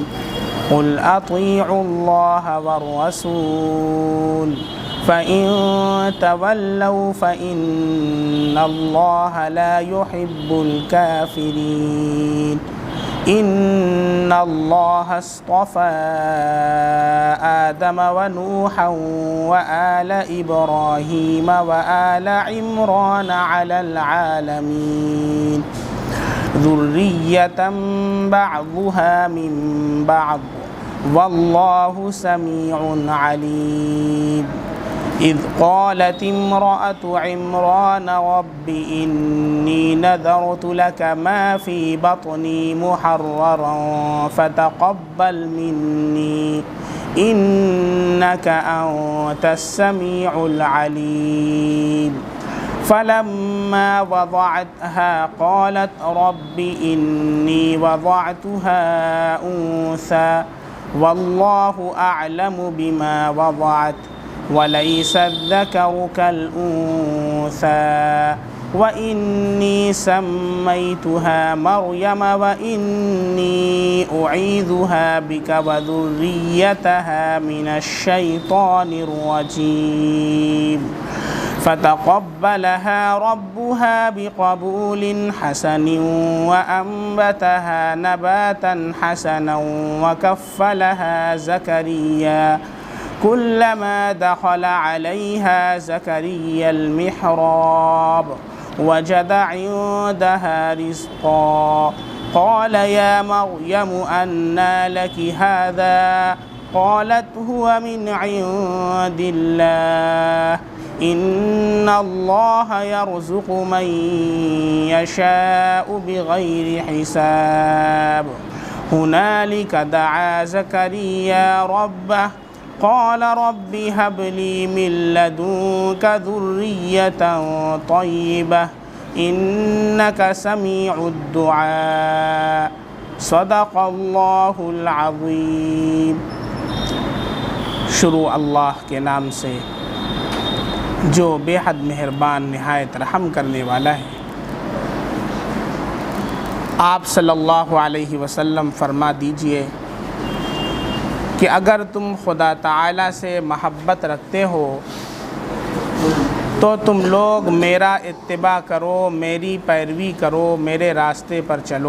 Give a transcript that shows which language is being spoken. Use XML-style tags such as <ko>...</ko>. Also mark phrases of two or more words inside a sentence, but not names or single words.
<ar>قل أطيعوا الله والرسول فإن تولوا فإن الله لا يحب الكافرين. إن الله اصطفى آدم ونوحا وآل إبراهيم وآل عمران على العالمين ذرية بعضها من بعض والله سميع عليم. إذ قالت امرأت عمران رب إني نذرت لك ما في بطني محررا فتقبل مني إنك أنت السميع العليم. فلما وضعتها قالت رب إني وضعتها أنثى والله أعلم بما وضعت وليس الذكر كالأنثى وإني سميتها مريم وإني أعيذها بك وذريتها من الشيطان الرجيم. فتقبلها ربها بقبول حسن وأنبتها نباتا حسنا وكفلها زكريا كلما دخل عليها زكريا المحراب وجد عندها رزقا قال يا مريم أنى لك هذا قالت هو من عند الله إن الله يرزق من يشاء بغير حساب. هنالك دعا زكريا ربه قال رب هب لي من لدنك ذرية طيبة إنك سميع الدعاء. صدق الله العظيم.</ar> <ur>شروع اللہ کے نام سے جو بے حد مہربان نہایت رحم کرنے والا ہے. آپ</ur> <ar>صلى الله عليه وسلم</ar> <ur>فرما دیجیے کہ اگر تم خدا تعالیٰ سے محبت رکھتے ہو تو تم لوگ میرا اتباع کرو، میری پیروی کرو، میرے راستے پر چلو.</ur>